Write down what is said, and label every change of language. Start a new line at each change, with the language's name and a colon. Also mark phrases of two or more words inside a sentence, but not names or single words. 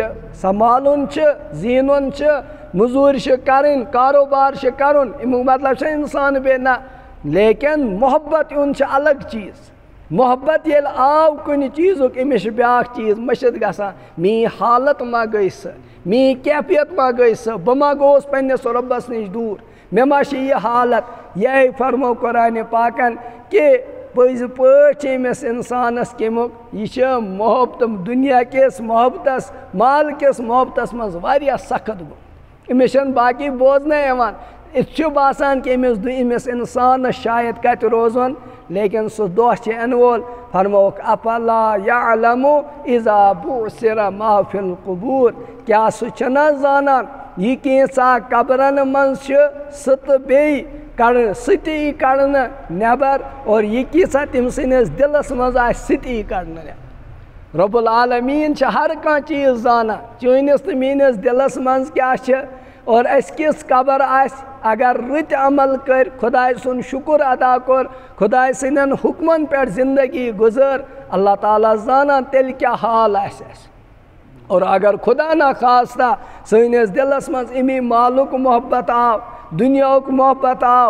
Kashmiri: سنبھالُن چھُ زیٖنُن چھُ موٚزوٗرۍ چھِ کَرٕنۍ کاروبار چھُ کَرُن اَمیُک مطلب چھُ اِنسان بیٚیہِ نہ لیکن محبت یُن چھُ الگ چیٖز محبت ییٚلہِ آو کُنہِ چیٖزُک أمِس چھُ بیٛاکھ چیٖز مٔشِد گژھان میٛٲنۍ حالت ما گٔے سۄ میٛٲنۍ کیفیت ما گٔے سۄ بہٕ ما گوٚوُس پنٛنِس رۄبَس نِش دوٗر مےٚ ما چھِ یہِ حالت یِہوٚے فرمو قرآنِ پاکن کہِ پٔزۍ پٲٹھۍ چھِ أمِس اِنسانَس کَمیُک یہِ چھِ محبت دُنیا کِس محبتَس مال کِس محبتَس منٛز واریاہ سخت گوٚو أمِس چھَنہٕ باقٕے بوزنَے یِوان یِتھ چھُ باسان کہِ أمِس اِنسانَس شاید کَتہِ روزُن لیکن سُہ دۄہ چھِ یِنہٕ وول فرمووُکھ
Arabic: افلا یعلم اذا بعثر ما فی القبور
Kashmiri: کیٛاہ سُہ چھُنہ زانان یہِ کینٛژاہ قبرن منٛز چھِ سُہ تہٕ بیٚیہِ کڑنہٕ سُہ تہِ یی کڑنہٕ نٮ۪بر اور یہِ کیٖژاہ تٔمۍ سٕنٛدِس دِلس منٛز آسہِ سُہ تہِ یی کڑنہٕ نٮ۪بر
Arabic: رۄب العالمیٖن
Kashmiri: چھِ ہر کانٛہہ چیٖز زانان چٲنِس تہٕ میٛٲنِس دِلس منٛز کیٛاہ چھِ اور اَسہِ کِژھ قبر آسہِ اگر رٕتۍ عمل کٔرۍ خۄداے سُنٛد شُکُر ادا کوٚر خۄداے سٕنٛدٮ۪ن حُکمن پٮ۪ٹھ زندگی گُزٲر
Arabic: اللہ تعالیٰ
Kashmiri: زانان تیٚلہِ کیٛاہ حال آسہِ اَسہِ اور اگر
Urdu: خدا نخواستہ
Kashmiri: سٲنِس دِلس منٛز اَمی مالُک محبت آو دُنیاہُک محبت آو